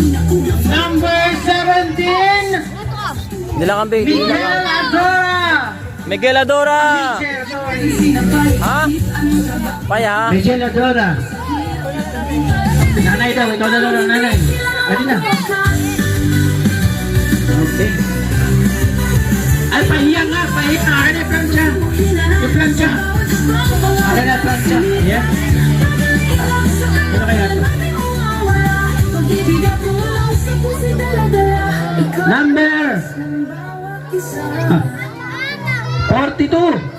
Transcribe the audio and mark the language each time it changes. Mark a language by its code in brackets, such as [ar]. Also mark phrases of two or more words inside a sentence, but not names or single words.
[tl] Number 17! Hindi lang am be, [ceb] dili lang am. [tl] Miguel Adora! Miguel Adora! Ha? Paya ha? Michelle Adora. Nanay daw, ikaw na lang, nanay. Pwede na. Okay. Ay, pahiya nga, pahiya. Akin na plancha. Yung plancha. Akin na plancha. Ayan. Ano kaya ito? Number 42.